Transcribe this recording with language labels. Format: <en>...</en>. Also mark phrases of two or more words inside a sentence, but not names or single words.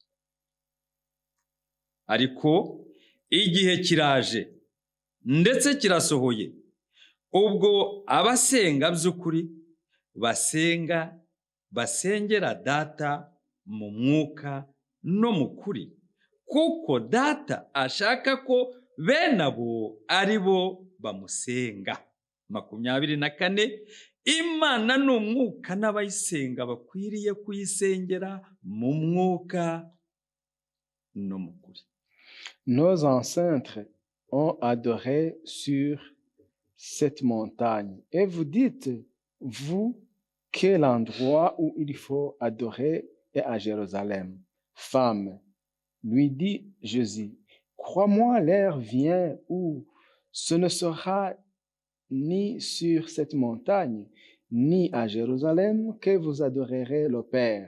<rw>Ariko igihe kiraje ndetse kirasohoye ubwo abasenga by'ukuri basengera data mu mwuka no mu kuri, kuko data ashaka ko bene abo ari bo bamusenga. 24. Imana ni umwuka n'abayisenga bakwiriye kuyisengera mu mwuka no mu kuri.</rw> <fr>Nos ancêtres ont adoré sur cette montagne. Et vous dites, vous, que l'endroit où il faut adorer est à Jérusalem. Femme, lui dit Jésus, crois-moi, l'heure vient où ce ne sera ni sur cette montagne, ni à Jérusalem que vous adorerez le Père.</fr>